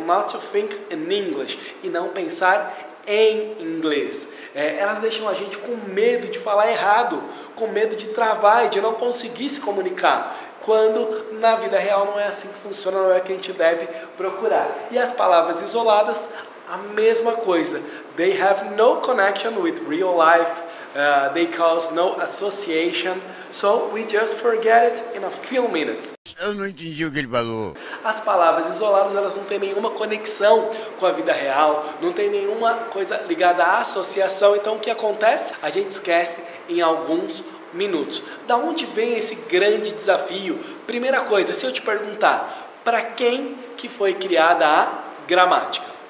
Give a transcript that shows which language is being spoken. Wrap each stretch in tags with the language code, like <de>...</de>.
<en>Not to think in English.</en> <pt>E não pensar em inglês. Elas deixam a gente com medo de falar errado, com medo de travar e de não conseguir se comunicar, quando na vida real não é assim que funciona, não é o que a gente deve procurar. E as palavras isoladas, a mesma coisa.</pt> <en>They have no connection with real life, they cause no association, so we just forget it in a few minutes.</en> <pt>Eu não entendi o que ele falou. As palavras isoladas, elas não têm nenhuma conexão com a vida real, não tem nenhuma coisa ligada à associação. Então o que acontece? A gente esquece em alguns minutos. Da onde vem esse grande desafio? Primeira coisa, se eu te perguntar, para quem que foi criada a gramática?</pt>